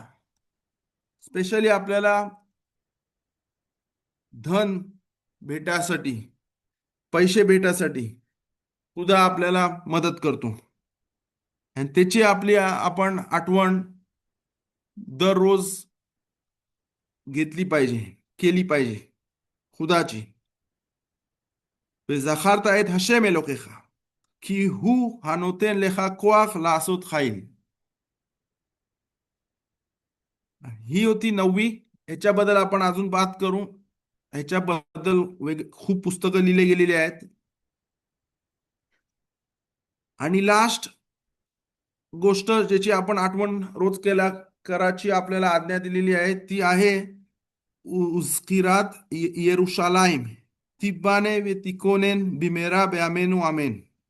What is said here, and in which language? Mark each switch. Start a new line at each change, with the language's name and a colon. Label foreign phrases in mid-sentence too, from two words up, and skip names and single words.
Marathi: स्पेशली आपल्याला धन भेटासाठी, पैसे भेटासाठी खुदा आपल्याला मदत करतो. आणि त्याची आपण आठवण दररोज घेतली पाहिजे, केली पाहिजे खुदाची.
Hebrew: וזכרת את השם אלוקיך כי הוא הנותן לך כוח לעשות חיל.
Marathi: ही होती 9वी. ह्याच्याबद्दल आपण अजून बात करू. ह्याच्याबद्दल खूप पुस्तकं लिहिले गेलेली आहेत. आणि लास्ट गोष्ट ज्याची आपण आठवण रोज कराची आपल्याला आज्ञा दिलेली आहे, ती आहे
Hebrew: וזכירת ירושלים תיבנה ותכונן במהרה בימינו אמן.